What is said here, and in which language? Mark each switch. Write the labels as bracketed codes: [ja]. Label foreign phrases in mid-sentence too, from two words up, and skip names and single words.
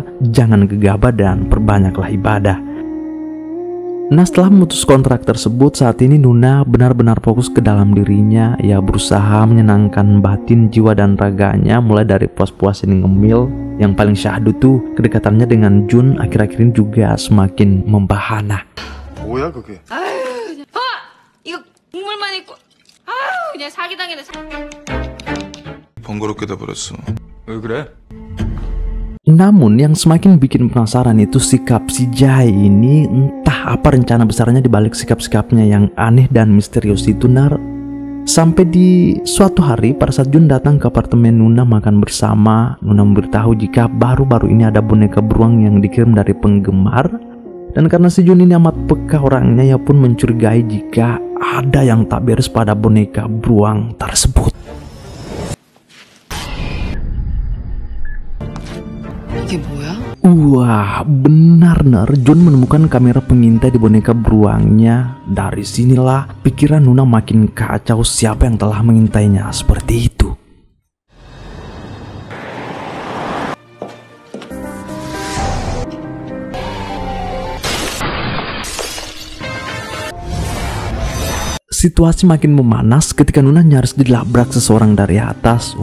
[id] Jangan gegabah dan perbanyaklah ibadah. Nah setelah memutus kontrak tersebut, saat ini Nuna benar-benar fokus ke dalam dirinya. Ia berusaha menyenangkan batin, jiwa dan raganya, mulai dari puas-puasin ngemil. Yang paling syahdu tuh kedekatannya dengan Jun akhir-akhir ini juga semakin membahana. [ko] 뭐야 그게? 이거 국물만 있고 그냥 사기당했네. 번거롭게 돼버렸어. 왜 그래? [id] Namun yang semakin bikin penasaran itu sikap si Jai ini. Entah apa rencana besarnya dibalik sikap-sikapnya yang aneh dan misterius itu nar. Sampai di suatu hari pada saat Jun datang ke apartemen Nuna makan bersama, Nuna memberitahu jika baru-baru ini ada boneka beruang yang dikirim dari penggemar. Dan karena si Jun ini amat peka orangnya, ia pun mencurigai jika ada yang tak beres pada boneka beruang tersebut. [ko] 이게 뭐야? [id] Wah, benar Ner. John menemukan kamera pengintai di boneka beruangnya. Dari sinilah pikiran Nuna makin kacau, siapa yang telah mengintainya seperti itu. Situasi makin memanas ketika Nuna nyaris dilabrak seseorang dari atas.